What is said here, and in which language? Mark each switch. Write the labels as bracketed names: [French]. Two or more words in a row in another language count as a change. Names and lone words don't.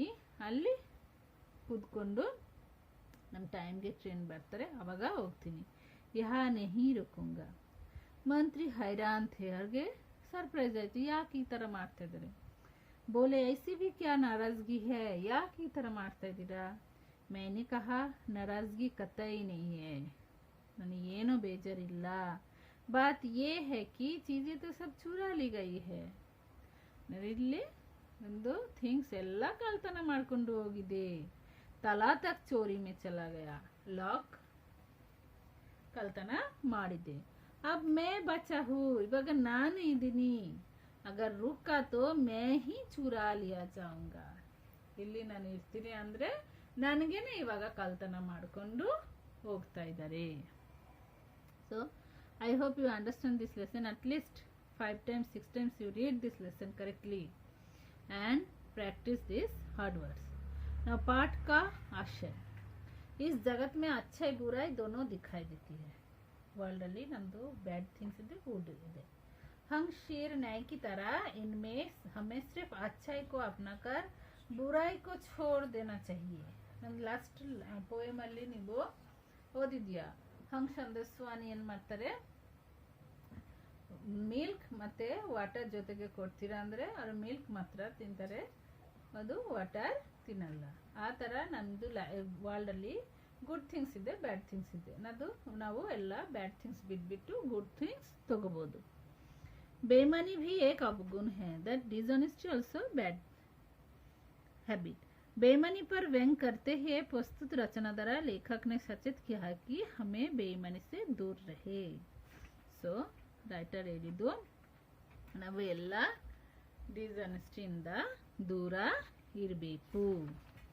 [Kannada] ಅಲ್ಲಿ ಕೂತ್ಕೊಂಡು ನಮ್ಮ ಟೈಮ್ಗೆ ಟ್ರೈನ್ ಬರ್ತಾರೆ, ಅವಾಗ ಹೋಗ್ತೀನಿ. [Hindi] यहाँ नहीं रुकूँगा. मंत्री हैरान थे, [Kannada] ಅವ್ರಿಗೆ ಸರ್ಪ್ರೈಸ್ ಆಯಿತು, ಯಾಕೆ ಈ ಥರ ಮಾಡ್ತಾ ಇದ್ದಾರೆ. [Hindi] बोले ऐसी भी क्या नाराज़गी है, [Kannada] ಯಾಕೆ ಈ ಥರ ಮಾಡ್ತಾ ಇದ್ದೀರಾ. [Hindi] मैंने कहा नाराजगी कतई नहीं है, [Kannada] ನನಗೇನೋ ಬೇಜಾರಿಲ್ಲ. [Hindi] बात ये है कि चीज़ें तो सब चुरा ली गई है. [Kannada] ಇಲ್ಲಿ ಒಂದು ಥಿಂಗ್ಸ್ ಎಲ್ಲ ಕಳ್ತನ ಮಾಡ್ಕೊಂಡು ಹೋಗಿದೆ. [Hindi] ताला तक चोरी में चला गया, [Kannada] ಲಾಕ್ ಕಳ್ತನ ಮಾಡಿದ್ದೆ. [Hindi] अब मैं बचा हूँ, [Kannada] ಇವಾಗ ನಾನು ಇದ್ದೀನಿ. [Hindi] अगर रुका तो मैं ही चुरा लिया जाऊंगा. [Kannada] ಇಲ್ಲಿ ನಾನು ಇರ್ತೀನಿ ಅಂದರೆ ನನಗೇನೆ ಇವಾಗ ಕಳ್ತನ ಮಾಡಿಕೊಂಡು ಹೋಗ್ತಾ ಇದ್ದಾರೆ. [English] so I hope you understand this lesson. at least 5 times 6 times you read this lesson correctly and practice these hard words. [Hindi] Now पाठ का आशय. इस जगत में अच्छाई बुराई दोनों दिखाई देती है. [Kannada] वर्ल्ड ಅಲ್ಲಿ ನಮ್ಮದು [English] bad things [Kannada] ಇದೆ, ಗುಡ್ ಇದೆ. [Hindi] हम शेर न्याय की तरह इनमें हमें सिर्फ अच्छाई को अपनाकर बुराई को छोड़ देना चाहिए. [Kannada] ನಂದು [English] last poem [Kannada] ಅಲ್ಲಿ ನೀವು ಓದಿದ್ಯಾ ಹಂಗ್ ಸಂದಸ್ವಾನಿ ಏನ್ ಮಾಡ್ತಾರೆ ಮಿಲ್ಕ್ ಮತ್ತೆ ವಾಟರ್ ಜೊತೆಗೆ ಕೊಡ್ತೀರಾ ಅಂದ್ರೆ ಅವ್ರು ಮಿಲ್ಕ್ ಮಾತ್ರ ತಿಂತಾರೆ ಅದು ವಾಟರ್ ತಿನ್ನಲ್ಲ ಆ ತರ ನಮ್ದು ವರ್ಲ್ಡ್ ಅಲ್ಲಿ [English] good things [Kannada] ಇದೆ [English] bad things [Kannada] ಇದೆ ನಾವು ಎಲ್ಲ [English] bad things [Kannada] ಬಿಟ್ಬಿಟ್ಟು [English] good things [Kannada] ತಗೋಬಹುದು. [Hindi] बेईमानी भी एक अवगुण है. [English] that dishonesty also bad habit. [Hindi] बेईमानी पर व्यंग करते हुए प्रस्तुत रचना द्वारा लेखक ने सचेत किया कि हमें बेईमानी से दूर रहे. [Kannada] सो ರೈಟರ್ ಹೇಳಿದ್ದು ನಾವು ಎಲ್ಲ ಡಿಸऑनेस्टी ಇಂದ ದೂರ ಇರಬೇಕು.